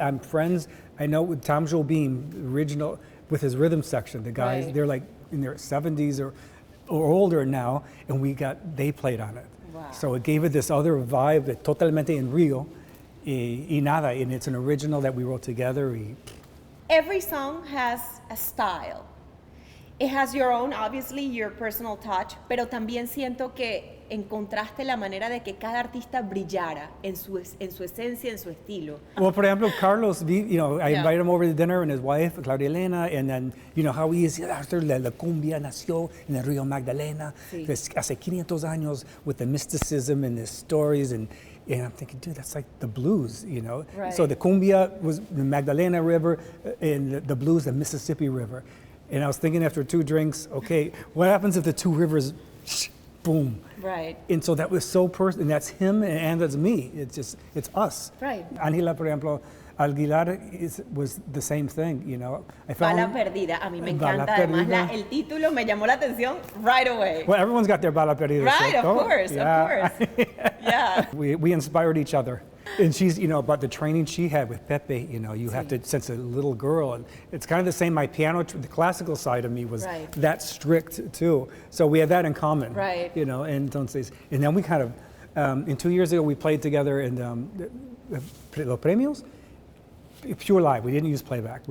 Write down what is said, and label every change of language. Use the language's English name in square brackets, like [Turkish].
[English] I'm friends, I know with Tom Jobim, original, with his rhythm section. The guys, they're like in their 70s or older now, and they played on it. Wow. So it gave it this other vibe, totalmente en Rio, y nada, and it's an original that we wrote together. Every song has a style. [Spanish] It has your own, obviously, your personal touch, pero también siento que encontraste la manera de que cada artista brillara en su esencia, en su estilo. [English] Well, for example, Carlos Vives, you know, I invited him over to dinner and his wife, Claudia Elena, and then, you know, how he is, after la cumbia nació en el Río Magdalena, hace 500 años with the mysticism and the stories, and I'm thinking, dude, that's like the blues, you know? Right. So the cumbia was the Magdalena River, and the blues, the Mississippi River. And I was thinking after 2 drinks, okay, what happens if the 2 rivers, boom? Right. And so that was so personal, and that's him and that's me. It's us. Right. Ángela, por ejemplo, Aguilar was the same thing, you know. [Spanish] Bala perdida, a mí me encanta. Además, el título me llamó la atención right away. [English] Well, everyone's got their bala perdida. Right, so, of course. Yeah. We inspired each other. And she's, you know, about the training she had with Pepe, you know, you have to, since a little girl, and it's kind of the same, my piano, the classical side of me was that strict too. So we had that in common, you know, and then we kind of, in 2 years ago, we played together in Los Premios, pure live. We didn't use playback.